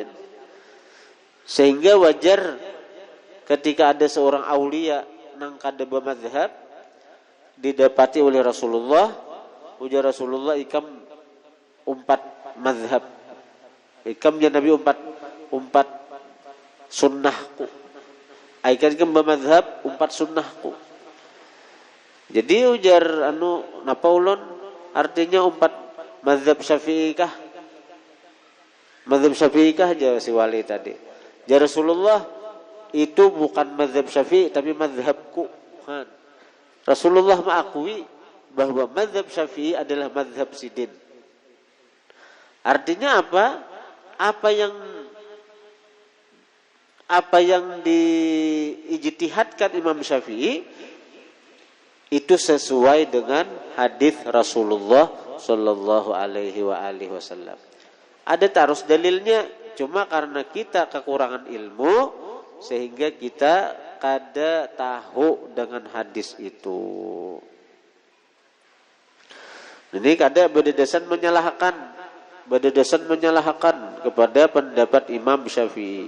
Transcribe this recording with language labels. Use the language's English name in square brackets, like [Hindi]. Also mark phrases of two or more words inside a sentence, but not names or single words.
[Banjar] Sehingga wajar ketika ada seorang aulia nang kada bermadzhab didapati oleh Rasulullah, ujar Rasulullah, ikam umpat mazhab, ikam ya Nabi umpat sunnahku, aikan ikam bermadzhab umpat sunnahku. Jadi ujar napa ulun artinya umpat mazhab Syafi'i kah? Mazhab Syafi'i kah aja si wali tadi. [Indonesian] Ya Rasulullah, itu bukan mazhab Syafi'i tapi mazhabku. Rasulullah mengakui bahwa mazhab Syafi'i adalah mazhab sidin. Artinya apa? Apa yang diijtihadkan Imam Syafi'i itu sesuai dengan hadis Rasulullah [Arabic] صلى الله عليه وسلم. [Banjar] Ada tarus dalilnya, cuma karena kita kekurangan ilmu sehingga kita kada tahu dengan hadis itu. [Indonesian] Ini kada berdedasan menyalahkan kepada pendapat Imam Syafi'i.